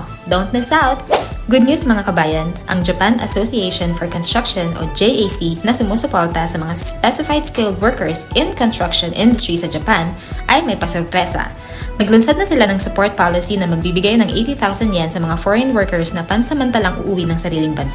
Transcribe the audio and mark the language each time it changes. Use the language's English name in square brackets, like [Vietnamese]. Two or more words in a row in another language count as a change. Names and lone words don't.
[English] Don't miss out! Good news [Filipino] mga kabayan, ang Japan Association for Construction o JAC na sumusuporta sa mga Specified Skilled Workers in Construction Industry sa Japan ay may pasurpresa. Naglunsad na sila ng [English] support policy [Filipino] na magbibigay ng 80,000 yen sa mga [English] foreign workers [Filipino] na pansamantalang uuwi ng sariling bansa.